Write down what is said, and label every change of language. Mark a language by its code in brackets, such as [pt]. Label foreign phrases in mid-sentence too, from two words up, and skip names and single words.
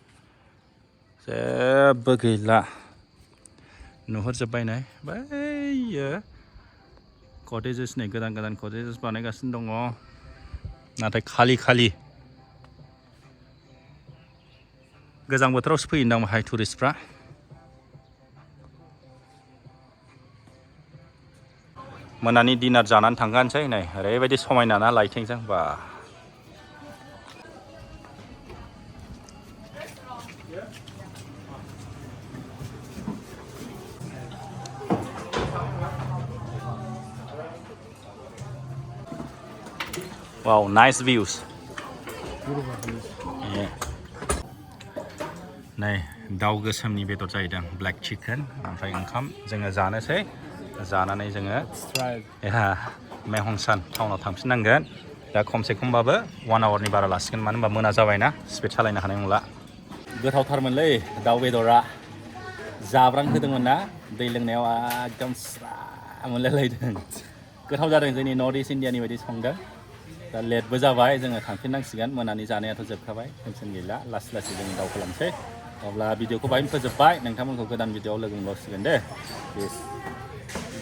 [brx] जेबो गैला नुहुरजोब्बाय नै बैयो कटेजेस नै गोदान गोदान कटेजेस बानायगासिनो दङ नाथाय खालि गोजां बोथोरावसो फैयोदां बाहाय टुरिस्टफ्रा मोनानि डिनार जानानै थांगानोसै नै ओरैबायदि समायना ना लाइटिंजों बा [en] Wow, nice views. [brx] नै दाउ गोसोमनि बेदर जाहैदों [en] black chicken [brx] ओमफ्राय ओंखाम जोङो जानोसै जानानै जोङो मेहंसान टाउनाव थांफिननांगोन दा खमसे खमबाबो 1 आवारनि बारा लासिगोन मानो होनबा मोना जाबायना स्पिड सालायनो हानाय नंला गोथावथारमोनलै दाउ बेदरा जाब्रां होदोंमोन ना दै लोंनायाव एकदम स्राय मोनलायलायदों गोथाव जादों जोंनि नर्थ इस्ट इण्डियानि बायदि संदों दा लेटबो जाबाय जोङो थांफिननांसिगोन मोनानि जानायाथ' जोबखाबाय टेनसन गैला लासै लासै जों दावखोलांसै अब्ला भिडिअखौ बाहायनो फोजोबबाय नोंथांमोनखौ गोदान भिडिअआव लोगो मोनबावसिगोन दे